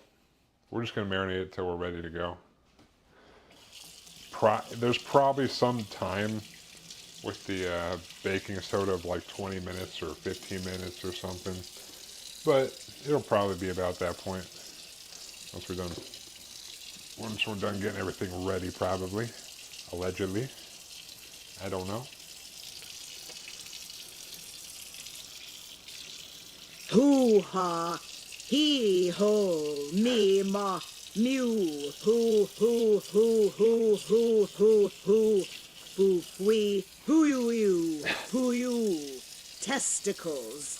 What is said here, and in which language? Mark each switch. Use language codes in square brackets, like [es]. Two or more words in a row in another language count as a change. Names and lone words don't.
[en] We're just going to marinate it till we're ready to go. There's probably some time with the baking soda of like 20 minutes or 15 minutes or something. But it'll probably be about that point. Once we're done getting everything ready, probably. Allegedly. I don't know. Hoo-ha, hee-ho, me-ma, mew, hoo-hoo-hoo-hoo-hoo-hoo, foo-wee, hoo-you-you, hoo-you, testicles.